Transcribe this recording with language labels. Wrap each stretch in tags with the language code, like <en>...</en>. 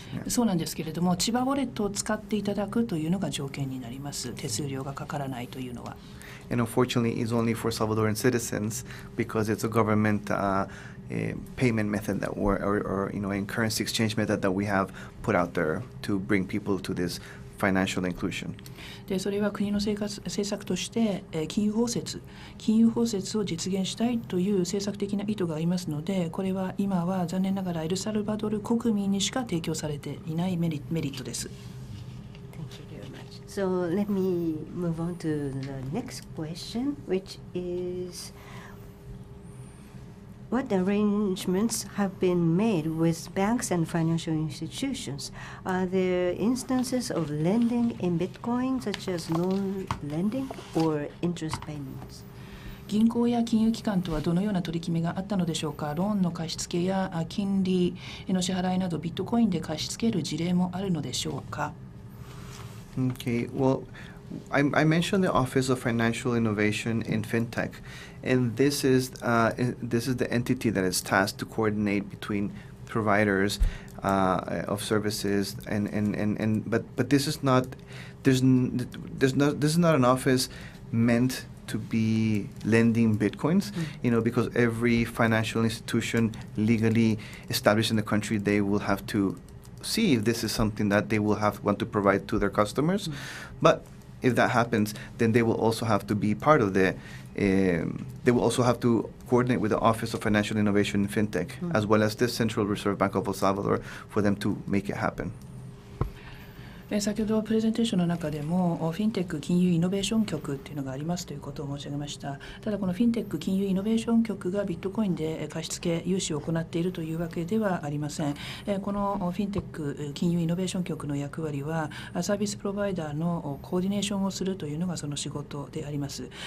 <ja>そうなんですけれども、Chiba Walletを使っていただくというのが条件になります。手数料がかからないというのは。</ja> <en>and unfortunately is only for Salvadoran citizens because it's a government payment method that or in currency exchange method that we have put out there to bring people to this financial inclusion.</en> <ja>でそれは国の政策として、金融包摂を実現したいという政策的な意図がありますので、これは今は残念ながらエルサルバドル国民にしか提供されていないメリットです。</ja> <en>Thank you very much. So let me move on to the next question, which is what arrangements have been made with banks and financial institutions? Are there instances of lending in Bitcoin, such as loan lending or interest payments?</en> <ja>銀行や金融機関とはどのような取り決めがあったのでしょうか。ローンの貸し付けや金利の支払いなどビットコインで貸し付ける事例もあるのでしょうか。</ja> <en>Okay, well, I mentioned the Office of Financial Innovation in FinTech, and this is the entity that is tasked to coordinate between providers of services, but this is not this is not an office meant to be lending bitcoins, because every financial institution legally established in the country, they will have to see if this is something that they will want to provide to their customers, but if that happens, then they will also have to be part of they will also have to coordinate with the Office of Financial Innovation in FinTech, as well as the Central Reserve Bank of El Salvador, for them to make it happen.</en> <ja>先ほどプレゼンテーションの中でもフィンテック金融イノベーション局というのがありますということを申し上げました。ただこのフィンテック金融イノベーション局がビットコインで貸し付け融資を行っているというわけではありません。このフィンテック金融イノベーション局の役割はサービスプロバイダーのコーディネーションをするというのがその仕事であります。</ja>